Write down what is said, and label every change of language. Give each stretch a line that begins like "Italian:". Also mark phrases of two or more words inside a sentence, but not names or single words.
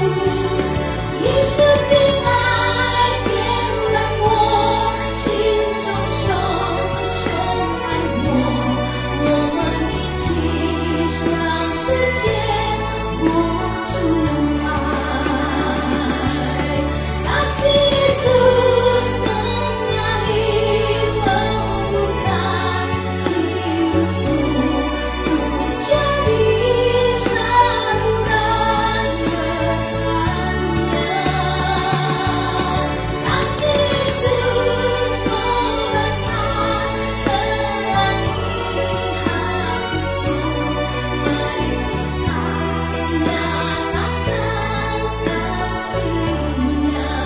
Chinese: 耶稣的爱点燃我心中熊熊爱我，我们一起向世界活出爱。
Indonesian: Kasih Yesus mengalir membuka hidupku, untuk jadi saluran berkat-Nya. Kasih Yesus obatkan terangi hatiku, mari kita nyatakan kasih-Nya.